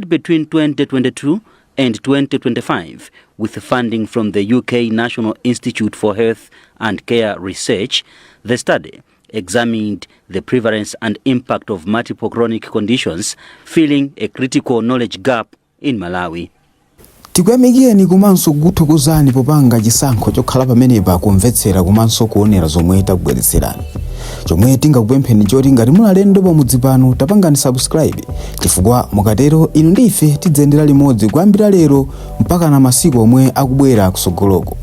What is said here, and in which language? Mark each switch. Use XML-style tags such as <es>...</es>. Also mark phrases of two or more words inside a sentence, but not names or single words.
<en>Conducted between 2022 and 2025 with funding from the UK National Institute for Health and Care Research. The study examined the prevalence and impact of multiple chronic conditions, filling a critical knowledge gap in Malawi.</en> <ny>Tikuyamikeni komanso kuthokozani popanga chisankho chokhala pamenepa kumvetsera komanso kuonera zomwe takubweretserani. Chomwe tingakupempheni choti ngati muli alendo pamudzi pano tapangani subscribe, chifukwa mukatero inu ndife tidzendera limodzi kuyambira lero mpaka na masiku omwe akubwera kusogoloko.</ny>